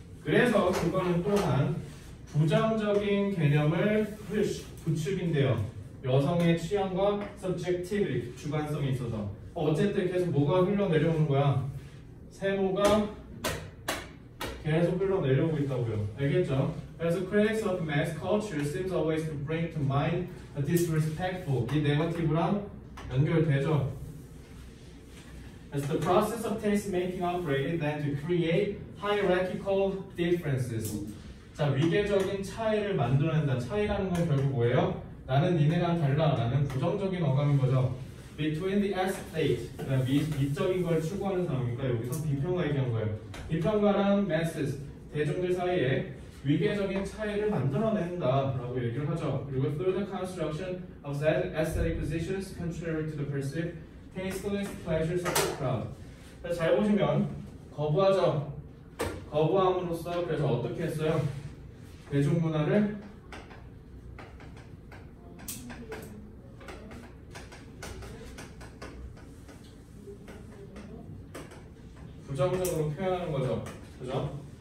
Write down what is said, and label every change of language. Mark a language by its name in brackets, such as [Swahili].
[Korean] 그래서 그거는 또한 부정적인 개념을 부추긴대요. 여성의 취향과 subjectivity, 주관성이 있어서. 어쨌든 계속 뭐가 흘러내려오는 거야? 세모가 계속 흘러내려오고 있다고요. 알겠죠? 그래서 [English] critics of mass culture seems always to bring to mind a disrespectful, [Korean] 이 negative랑 연결되죠. [English] As the process of taste making operated then to create hierarchical differences. [Korean] 자, 위계적인 차이를 만들어낸다. 차이라는 건 결국 뭐예요? 나는 니네랑 달라 라는 부정적인 어감인 거죠. [English] between the estate, [Korean] 그러니까 미적인 걸 추구하는 사람이니까 여기서 비평가 얘기한 거예요. 비평가랑 masses, 대중들 사이에 위계적인 차이를 만들어낸다 라고 얘기를 하죠. [English] 그리고 through the construction of aesthetic positions contrary to the perceived tasteless pleasures of the crowd. [Korean] 잘 보시면 거부하죠. 거부함으로써 그래서 어떻게 했어요? 대중문화를 부정적으로 표현하는 거죠. 그죠?